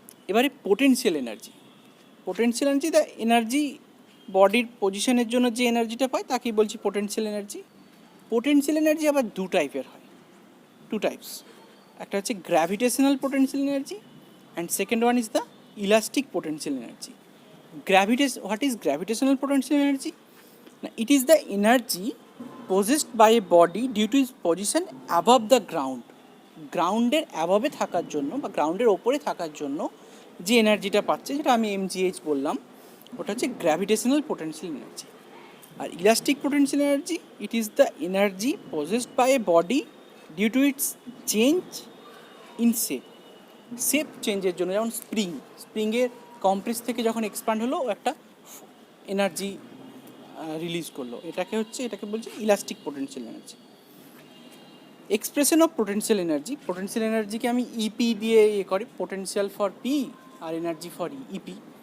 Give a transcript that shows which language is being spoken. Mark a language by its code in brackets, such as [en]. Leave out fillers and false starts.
[bn] এবারে potential energy. Potential energy the energy বডির পজিশনের জন্য যে এনার্জিটা পায় তাকেই বলছি পোটেনশিয়াল এনার্জি। পোটেনশিয়াল এনার্জি আবার দু টাইপের হয়, টু টাইপস। একটা হচ্ছে gravitational potential energy [en] And second one is the elastic potential energy. What is gravitational potential energy? It is the energy possessed by a body due to its position above the ground। [bn] গ্রাউন্ডের অ্যাভাবে থাকার জন্য বা গ্রাউন্ডের ওপরে থাকার জন্য যে এনার্জিটা পাচ্ছে, যেটা আমি mgh বললাম, ওটা হচ্ছে gravitational potential energy. [en] আর elastic potential energy, it is the energy possessed by a body due to its change in shape। [bn] Shape চেঞ্জের জন্য, যেমন স্প্রিংয়ের কম্প্রেস থেকে যখন এক্সপ্যান্ড হলো ও একটা এনার্জি রিলিজ করলো, এটাকে বলছে elastic potential energy. Expression of potential energy, potential এনার্জিকে আমি ইপি দিয়ে করি, potential for P আর energy for E P.